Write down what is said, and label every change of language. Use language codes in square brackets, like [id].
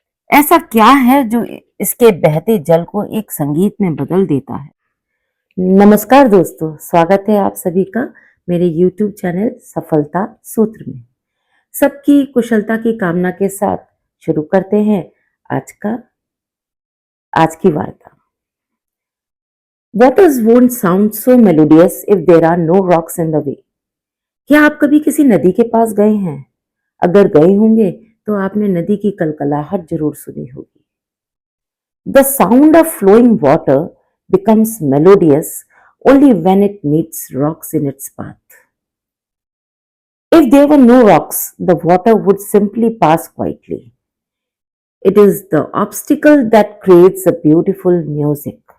[hi] ऐसा क्या है जो इसके बहते जल को एक संगीत में बदल देता है? नमस्कार दोस्तों, स्वागत है आप सभी का मेरे YouTube चैनल सफलता सूत्र में। सबकी कुशलता की कामना के साथ शुरू करते हैं आज की वार्ता। [en] Waters won't sound so melodious if there are no rocks in the way. [hi] क्या आप कभी किसी नदी के पास गए हैं? अगर गए होंगे तो आपने नदी की कलकलाहट जरूर सुनी होगी। [en] The sound of flowing water becomes melodious only when it meets rocks in its path. If there were no rocks, the water would simply pass quietly. It is the obstacle that creates a beautiful music.